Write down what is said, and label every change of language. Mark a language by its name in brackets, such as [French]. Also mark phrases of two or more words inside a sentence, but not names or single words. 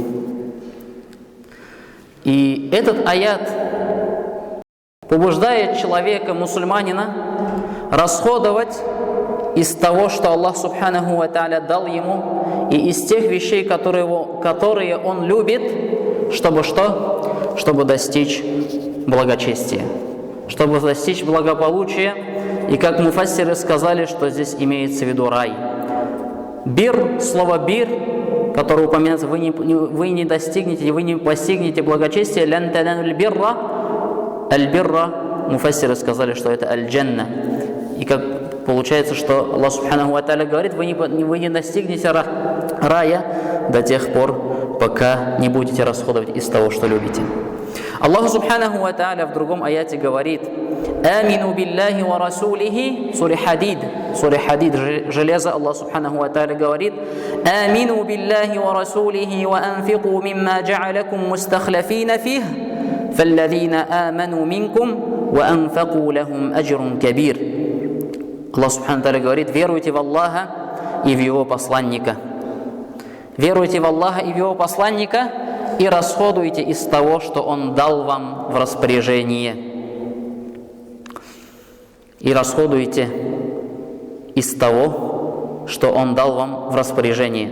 [Russian] И этот аят побуждает человека, мусульманина, расходовать из того, что Аллах [Arabic] سبحانه وتعالى [Russian] дал ему, и из тех вещей, которые он любит, чтобы что? Чтобы достичь благочестия, чтобы достичь благополучия. И как муфассиры сказали, что здесь имеется в виду рай. Бир, слово бир, которое упоминается, вы не достигнете, вы не постигнете благочестия. [Arabic] لن تنالوا البر البر, [Russian] муфассиры сказали, что это аль-джанна. И как получается, что Аллах [Arabic] سبحانه وتعالى [Russian] говорит: вы не достигнете рая до тех пор, пока не будете расходовать из того, что любите. Аллах [Arabic] سبحانه وتعالى [Russian] в другом аяте говорит: [Arabic] «آمنوا بالله ورسوله», [Russian] суре Хадид, железо. [Arabic] الله سبحانه وتعالى говорит: «آمنوا بالله ورسوله وأنفقوا مما جعلكم مستخلفين فيه فالذين آمنوا منكم وأنفقوا لهم أجر كبير». [Russian] Аллах [Arabic] سبحانه وتعالى [Russian] говорит: веруйте в Аллаха и в Его посланника. Веруйте в Аллаха и в Его посланника и расходуйте из того, что Он дал вам в распоряжение. И расходуйте из того, что Он дал вам в распоряжение.